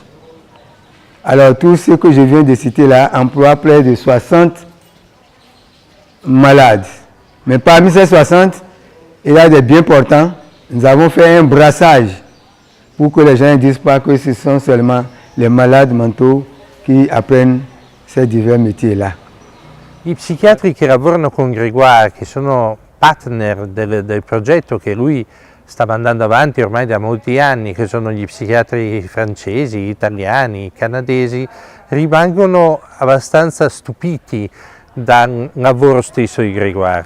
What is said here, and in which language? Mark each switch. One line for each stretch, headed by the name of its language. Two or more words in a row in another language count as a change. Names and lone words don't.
French: Alors, tout ce que je viens de citer là emploie près de 60 malades. Mais parmi ces 60, il y a des bien portants. Nous avons fait un brassage pour que les gens ne disent pas que ce sont seulement les malades mentaux qui apprennent ces divers métiers-là.
Italian: I psichiatri che lavorano con Grégoire, che sono partner del progetto che lui sta mandando avanti ormai da molti anni, che sono gli psichiatri francesi, italiani, canadesi, rimangono abbastanza stupiti dal lavoro stesso di Grégoire.